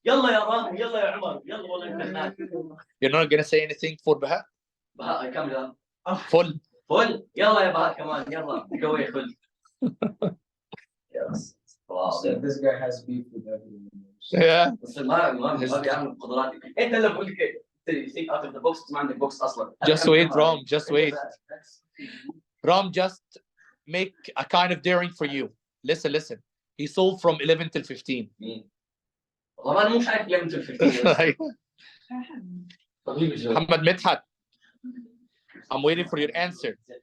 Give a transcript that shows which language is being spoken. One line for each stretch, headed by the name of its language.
Arabic: يلا يا رام يلا يا عمر يلا والله.
English: You're not gonna say anything for Baha?
Arabic: بهاء كم ذا؟
English: Full.
Arabic: فل. يلا يا بهاء كمان يلا قوي فل.
English: Yes. Wow. This guy has beef with everyone. Yeah.
Arabic: بس ما بيعمل قدراتي. انت اللي بقول لك
English: think out of the box
Arabic: ما عندك box اصلا.
English: Just wait, Ram. Just wait. Ram, just make a kind of daring for you. Listen, listen. He sold from 11 till 15.
Arabic: مين؟ والله انا مو شايف لمت ال 15.
English: Muhammad Midhat. I'm waiting for your answer.